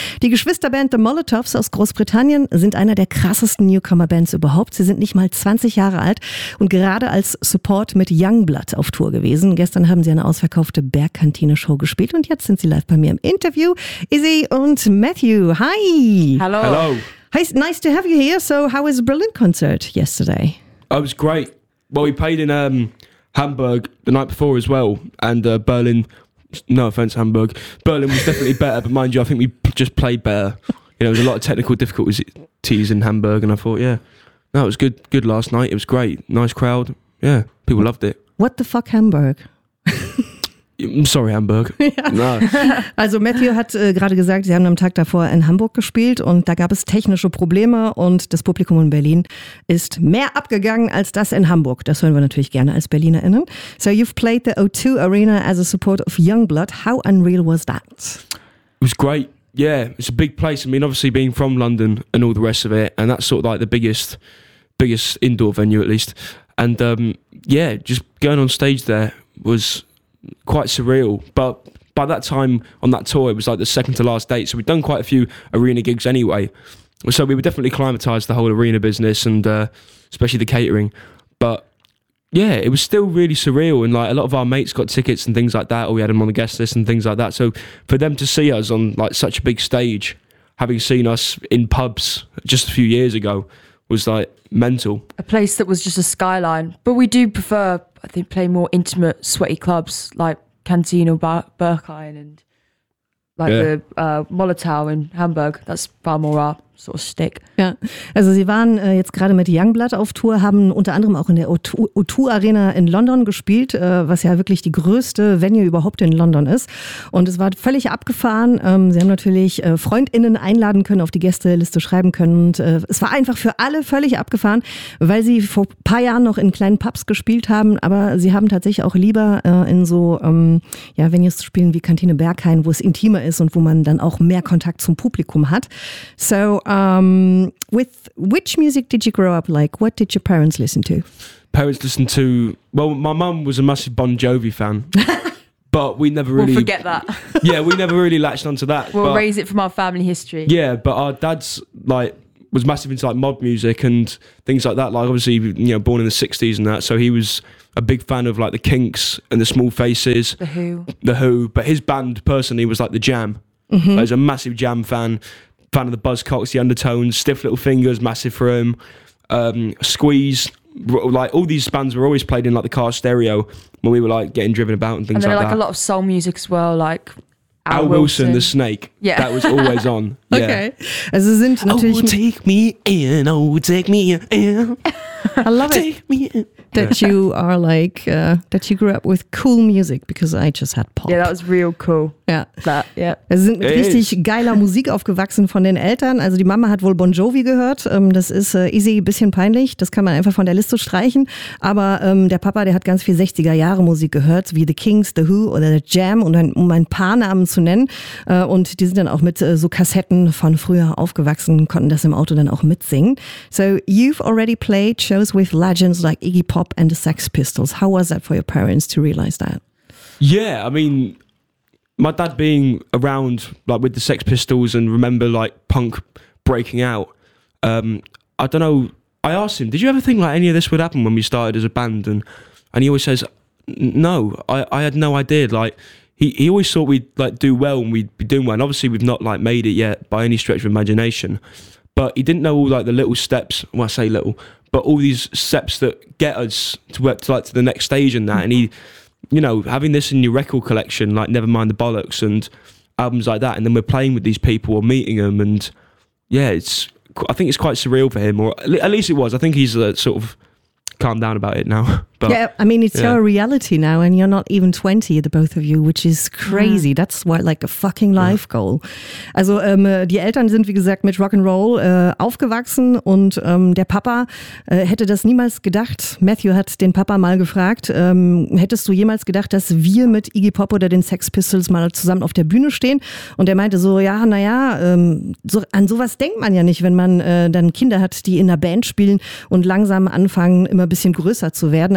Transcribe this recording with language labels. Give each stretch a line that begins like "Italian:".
German: Die Geschwisterband The Molotovs aus Großbritannien sind einer der krassesten Newcomer-Bands überhaupt. Sie sind nicht mal 20 Jahre alt und gerade als Support mit Youngblood auf Tour gewesen. Gestern haben sie eine ausverkaufte Bergkantine-Show gespielt und jetzt sind sie live bei mir im Interview. Izzy und Matthew, hi! Hallo! Hallo!
English: Hey, nice to have you here. So how was the Berlin concert yesterday? Oh, it was great. Well, we played in Hamburg the night before as well. And Berlin, no offense, Hamburg, Berlin was definitely better. But mind you, I think we just played better. You know, there was a lot of technical difficulties in Hamburg. And I thought, yeah, no, it was good. Good last night. It was great. Nice crowd. Yeah, people loved it. What the fuck, Hamburg? I'm sorry, Hamburg.
German: Ja. No. Also Matthew hat gerade gesagt, sie haben am Tag davor in Hamburg gespielt und da gab es technische Probleme und das Publikum in Berlin ist mehr abgegangen als das in Hamburg. Das hören wir natürlich gerne als BerlinerInnen.
English: So you've played the O2 Arena as a support of Youngblood. How unreal was that? It was great. Yeah, it's a big place. I mean, obviously being from London and all the rest of it, and that's sort of like the biggest indoor venue at least. And just going on stage there was quite surreal, but by that time on that tour it was like the second to last date, so we'd done quite a few arena gigs anyway, so we were definitely climatized the whole arena business and especially the catering. But yeah, it was still really surreal, and like a lot of our mates got tickets and things like that, or we had them on the guest list and things like that, so for them to see us on like such a big stage, having seen us in pubs just a few years ago, was like mental. A place that was just a skyline, but we do prefer, I think, play more intimate, sweaty clubs like Canteen or Berghain and like the Molotow in Hamburg. That's far more our sort of stick.
German: Ja, also sie waren jetzt gerade mit Youngblood auf Tour, haben unter anderem auch in der O2 Arena in London gespielt, was ja wirklich die größte Venue überhaupt in London ist. Und es war völlig abgefahren. Sie haben natürlich FreundInnen einladen können, auf die Gästeliste schreiben können. Und es war einfach für alle völlig abgefahren, weil sie vor ein paar Jahren noch in kleinen Pubs gespielt haben. Aber sie haben tatsächlich auch lieber in so Venues zu spielen wie Kantine Berghain, wo es intimer ist und wo man dann auch mehr Kontakt zum Publikum hat.
English: So, with which music did you grow up like? What did your parents listen to? Parents listened to, well, my mum was a massive Bon Jovi fan, but we never really, we'll forget that. Yeah, we never really latched onto that. We'll but, raise it from our family history. Yeah, but our dad's like was massive into like mod music and things like that. Like obviously, you know, born in the 60s and that, so he was a big fan of like the Kinks and the Small Faces, the Who. But his band personally was like the Jam. Mm-hmm. Like, he was a massive Jam fan. Fan of the Buzzcocks, the Undertones, Stiff Little Fingers, massive for him, Squeeze, like all these bands were always played in like the car stereo when we were like getting driven about and things and like that. And like a lot of soul music as well, like Al Wilson. Wilson, The Snake, yeah, that was always on. Yeah.
German: Okay. Also sind natürlich
English: Oh, take me in. I love it. Take me in. That you are like, that you grew up with cool music, because I just had pop. Yeah, that was real cool. Yeah. That, yeah.
German: Sie sind mit richtig geiler Musik aufgewachsen von den Eltern. Also die Mama hat wohl Bon Jovi gehört. Das ist easy, bisschen peinlich. Das kann man einfach von der Liste streichen. Aber der Papa, der hat ganz viel 60er-Jahre-Musik gehört, wie The Kinks, The Who oder The Jam, um ein paar Namen zu nennen. Und die sind dann auch mit so Kassetten von früher aufgewachsen, konnten das im Auto dann auch mitsingen.
English: So you've already played shows with legends like Iggy Pop and the Sex Pistols. How was that for your parents to realize that? Yeah, I mean, my dad being around like with the Sex Pistols and remember like punk breaking out, I don't know, I asked him, did you ever think like any of this would happen when we started as a band? And he always says, no, I had no idea. Like he always thought we'd like do well and we'd be doing well. And obviously we've not like made it yet by any stretch of imagination. But he didn't know all like the little steps, when I say little, but all these steps that get us to work to like to the next stage and that. And he, you know, having this in your record collection, like Never Mind the Bollocks and albums like that, and then we're playing with these people or meeting them, and yeah, it's, I think it's quite surreal for him, or at least it was. I think he's a sort of calm down about it now. But yeah, I mean, it's your reality now, and you're not even 20, the both of you, which is crazy. Mm. That's what, like a fucking life goal.
German: Also, die Eltern sind, wie gesagt, mit Rock'n'Roll aufgewachsen und der Papa hätte das niemals gedacht. Matthew hat den Papa mal gefragt, hättest du jemals gedacht, dass wir mit Iggy Pop oder den Sex Pistols mal zusammen auf der Bühne stehen? Und er meinte so, ja, naja, so, an sowas denkt man ja nicht, wenn man dann Kinder hat, die in einer Band spielen und langsam anfangen, immer ein bisschen größer zu werden.